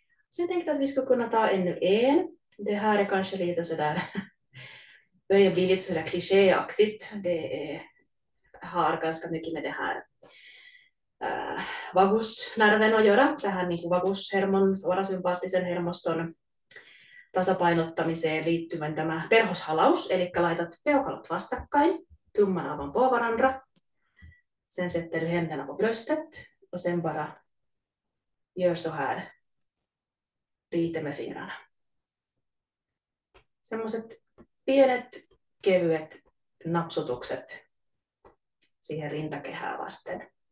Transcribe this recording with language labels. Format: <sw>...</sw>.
<sv>Så jag tänkte att vi ska kunna ta ännu en. Det här är kanske lite sådär, börjar bli lite sådär klichéaktigt. Det har ganska mycket med det här vagusnerven att göra.</sv> <fi>Tähän niin kuin vagushermon, parasympaattisen hermoston tasapainottamiseen liittyvän tämä perhoshalaus. Eli laitat peukalot vastakkain,</fi> <sv>tumman på varandra. Sen sätter du händerna på bröstet och sen bara gör så här lite med fingrarna.</sv> <fi>Semmoiset pienet, kevyet napsutukset siihen rintakehää vasten.</fi>